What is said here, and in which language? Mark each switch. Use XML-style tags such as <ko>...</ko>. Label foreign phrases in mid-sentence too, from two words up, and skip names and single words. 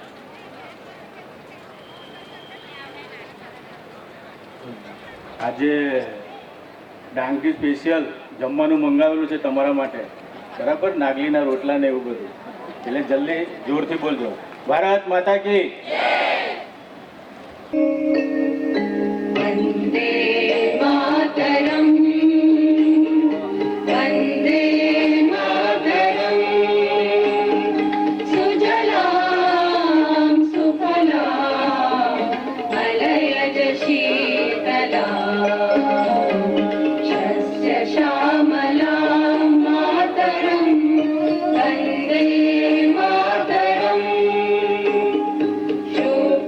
<gu>આજે ડાંગથી સ્પેશિયલ જમવાનું મંગાવેલું છે તમારા માટે, બરાબર? નાગલીના રોટલા ને એવું બધું. એટલે જલ્દી જોરથી બોલજો.</gu> <hi>भारत माता की</hi> <sa>वन्दे मातरम् वन्दे मातरम् सुजलां सुफलां मलयज शीतलां शस्य श्यामलां मातरम् वन्दे मातरम्</sa>